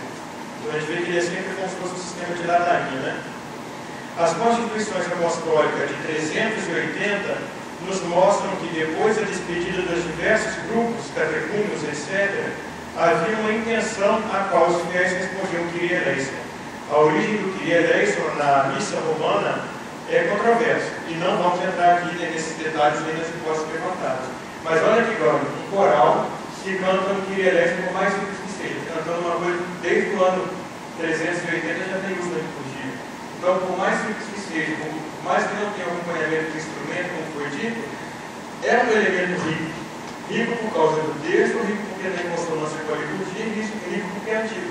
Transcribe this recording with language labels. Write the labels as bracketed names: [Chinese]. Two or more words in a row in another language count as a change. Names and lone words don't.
[Portuguese] Então a gente vê que ele é sempre como se fosse um sistema de ladainha, né? As constituições apostólicas de 380 nos mostram que depois da despedida dos diversos grupos, catecúmenos, etc., havia uma intenção a qual os fiéis respondiam Kyrie eleison. A origem do Kyrie eleison na missa romana é controversa, e não vamos entrar aqui nesses detalhes nem nas hipóteses levantadas. Mas olha que grande, um coral que canta um Kyrie eleison por mais simples que seja, cantando uma coisa desde o ano 380 já tem uso da liturgia. Então, por mais simples que seja, por mais que não tenha acompanhamento do instrumento, como foi dito, é um elemento rico. Rico por causa do texto, rico porque tem consonância com a liturgia, e rico porque é antigo.